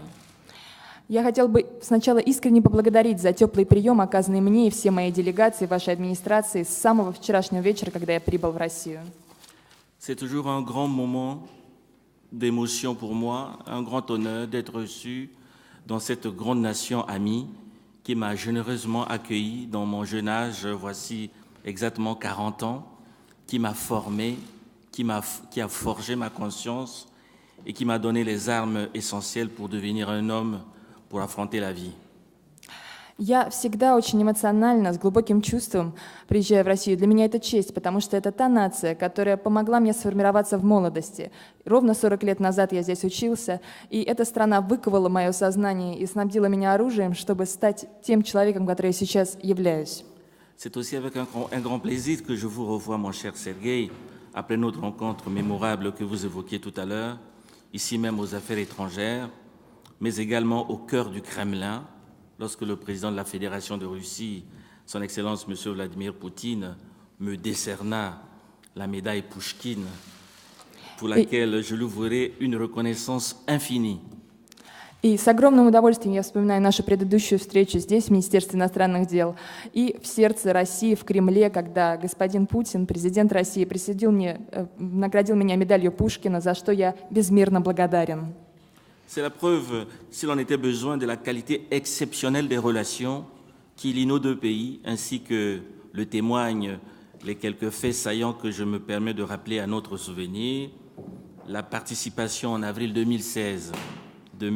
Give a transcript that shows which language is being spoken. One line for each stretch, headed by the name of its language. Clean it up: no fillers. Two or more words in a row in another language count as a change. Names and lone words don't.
Russian: Я хотел бы сначала искренне поблагодарить за теплый прием, оказанный мне и всей моей делегации, вашей администрации, с самого вчерашнего вечера, когда я прибыл в Россию.
French: C'est toujours un grand moment d'émotion pour moi, un grand honneur d'être reçu dans cette grande nation amie qui m'a généreusement accueilli dans mon jeune âge, voici exactement 40 ans, qui m'a formé, qui a forgé ma conscience et qui m'a donné les armes essentielles pour devenir un homme, pour affronter la vie.
Russian: Я всегда очень эмоционально, с глубоким чувством приезжаю в Россию. Для меня это честь, потому что это та нация, которая помогла мне сформироваться в молодости. Ровно 40 лет назад я здесь учился, и эта страна выковала мое сознание и снабдила меня оружием, чтобы стать тем человеком, который я сейчас являюсь.
French: C'est aussi avec un grand plaisir que je vous revois, mon cher Sergueï, après notre rencontre mémorable que vous évoquiez tout à l'heure, ici même aux Affaires étrangères, mais également au cœur du Kremlin, lorsque le président de la Fédération de Russie, son Excellence M. Vladimir Poutine, me décerna la médaille Pushkin, pour laquelle je lui vouerai une reconnaissance infinie.
Russian: И с огромным удовольствием я вспоминаю нашу предыдущую встречу здесь, в Министерстве иностранных дел, и в сердце России, в Кремле, когда господин Путин, президент России, наградил меня медалью Пушкина, за что я безмерно благодарен.
French: C'est la preuve, s'il en était besoin, de la qualité exceptionnelle des relations qui lient nos deux pays, ainsi que le témoignent les quelques faits saillants que je me permets de rappeler à notre souvenir. La participation en avril 2016 de M.